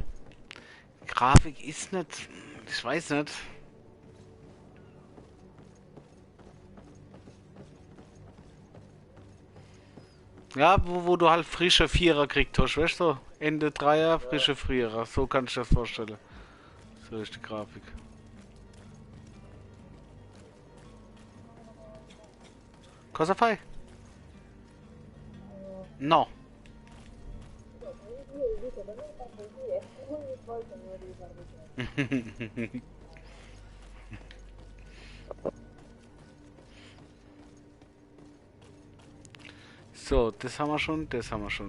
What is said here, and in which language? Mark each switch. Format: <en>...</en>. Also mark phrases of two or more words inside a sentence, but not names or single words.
<de>Grafik ist nicht, ich weiß nicht. Ja, wo du halt frische Vierer kriegst, weißt du? Ende Dreier, frische Vierer, so kann ich das vorstellen. So ist die Grafik.</de> <it>Cosa fai? No.</it> <de>So, das haben wir schon, das haben wir schon.</de>